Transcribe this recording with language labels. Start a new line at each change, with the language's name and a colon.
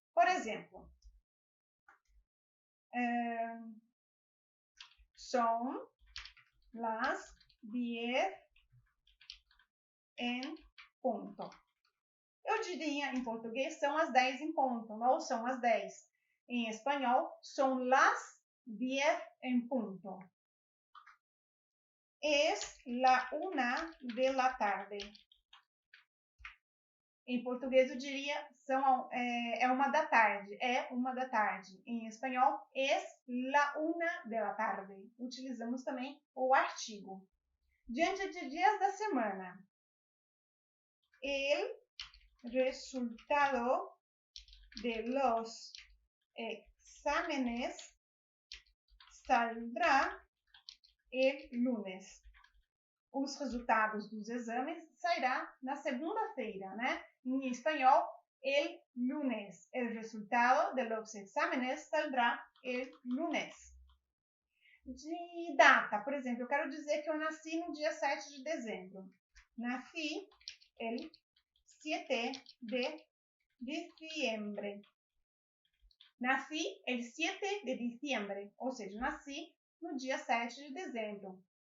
Spanish: Por exemplo, son las 10 en punto.
Portuguese: Eu diria em português, são as 10 em ponto, ou são as 10. Em espanhol,
Spanish: son las 10 en punto. Es la 1 de la tarde.
Portuguese: Em português, eu diria, é 1 da tarde. É 1 da tarde. Em espanhol,
Spanish: es la 1 de la tarde.
Portuguese: Utilizamos também o artigo. Diante de dias da semana.
Spanish: El resultado de los exámenes saldrá el lunes.
Portuguese: Os resultados dos exames sairá na segunda-feira, né? Em espanhol,
Spanish: el lunes. El resultado de los exámenes saldrá el lunes.
Portuguese: De data, por exemplo, eu quero dizer que eu nasci no dia 7 de dezembro.
Spanish: Nasci el 7 de diciembre.
Portuguese: Nasci
Spanish: el 7 de diciembre,
Portuguese: ou seja, nasci no dia 7 de dezembro.